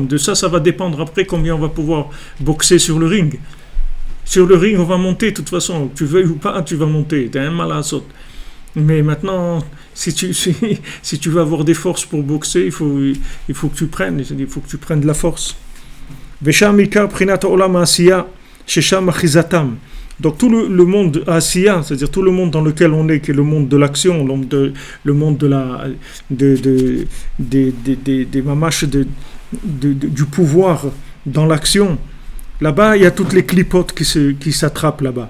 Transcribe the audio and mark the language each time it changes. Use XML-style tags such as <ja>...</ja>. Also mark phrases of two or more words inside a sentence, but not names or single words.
<fr>De ça, ça va dépendre après combien on va pouvoir boxer sur le ring. Sur le ring, on va monter de toute façon. Tu veux ou pas, tu vas monter. Tu as un mal à sauter. Mais maintenant, si tu veux avoir des forces pour boxer, il faut que tu prennes. Il faut que tu prennes de la force.</fr> <he>ושם עיקר פרנסת עולם עשיה ששם אחיזתם.</he> <fr>Donc tout le monde Asiya, c'est-à-dire tout le monde dans lequel on est, qui est le monde de l'action, le monde des mamaches du pouvoir dans l'action. Là-bas, il y a toutes les clipotes qui s'attrapent là-bas.</fr>